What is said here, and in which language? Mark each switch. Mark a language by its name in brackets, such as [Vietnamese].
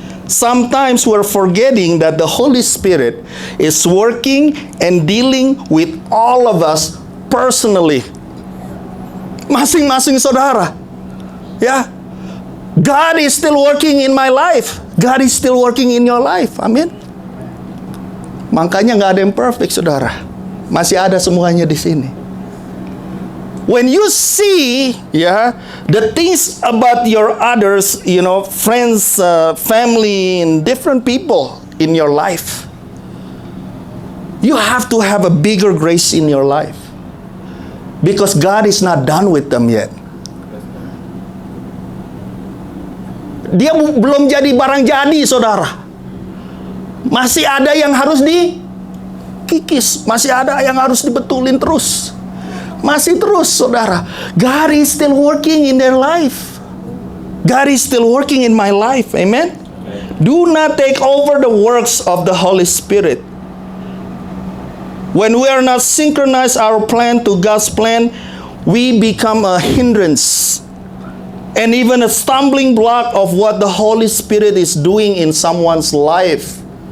[English] Sometimes we're forgetting that the Holy Spirit is working and dealing with all of us personally. [Indonesian] Masing-masing saudara. Ya. [English] God is still working in my life. God is still working in your life. [Indonesian] Amin. Makanya nggak ada yang perfect, saudara. Masih ada semuanya di sini. [English] When you see, the things about your others, friends, family, and different people in your life, you have to have a bigger grace in your life. Because God is not done with them yet. [Indonesian] Dia belum jadi barang jadi, saudara. Masih ada yang harus dikikis. Masih ada yang harus dibetulin terus. Masih terus, saudara. [English] God is still working in their life. God is still working in my life. Amen? Do not take over the works of the Holy Spirit. When we are not synchronize our plan to God's plan, we become a hindrance and even a stumbling block of what the Holy Spirit is doing in someone's life.